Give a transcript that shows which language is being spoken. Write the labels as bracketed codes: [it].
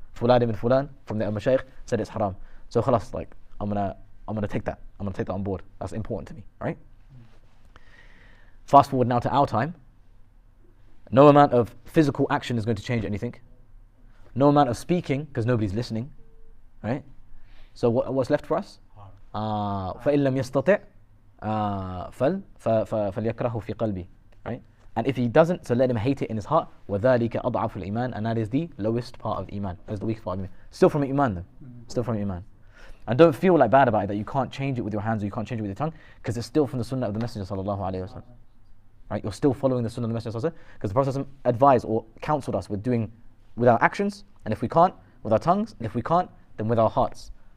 [en] Fulan ibn Fulan from the Mashaykh said it's haram. So khalas, like, I'm gonna take that. I'm gonna take that on board. That's important to me, right? Fast forward now to our time. No amount of physical action is going to change anything. No amount of speaking, because nobody's listening, right? So what's left for us? [ar] فَإِن لَمْ يَسْتَطِعْ فَلْيَكْرَهُ فِي قَلْبِهِ, right? [en] And if he doesn't, so let him hate it in his heart. [ar] وَذَلِكَ أَضْعَفُ الْإِيمَانِ, [en] and that is the lowest part of Iman. That's the weakest part of Iman. Still from Iman though. Still from Iman. And don't feel like bad about it, that you can't change it with your hands or you can't change it with your tongue, because it's still from the sunnah of the Messenger sallallahu alaihi wasallam. Right? You're still following the sunnah of the Messenger sallallahu alaihi wasallam, because the Prophet advised or counseled us with doing with our actions, and if we can't, with our tongues, and if we can't, then with our hearts.